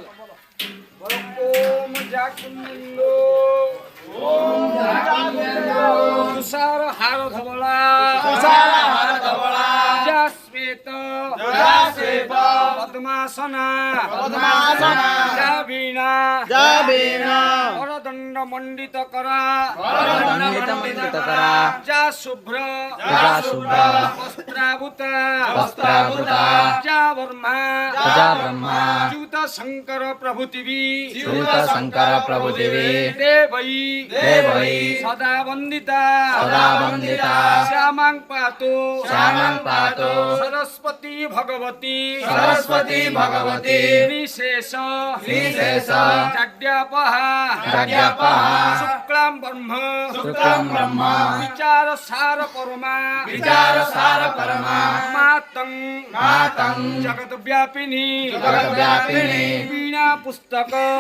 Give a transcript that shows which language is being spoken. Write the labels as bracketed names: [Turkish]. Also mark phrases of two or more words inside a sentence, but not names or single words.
[Sanskrit] ओम जाकुंदो तुषार हार धवला जास्वेत पद्मासना जावीणा वरदंड मंडित करा जा शुभ्र वस्त्राभूता जा ब्रह्मा च्युत शंकर प्रभुतिवी देवै सदा वंदिता श्यामां पातु सरस्वती भगवती विशेष जड्यापहा शुक्लां ब्रह्म विचार सार परमा मातं जगत व्यापिनी वीणा पुस्तक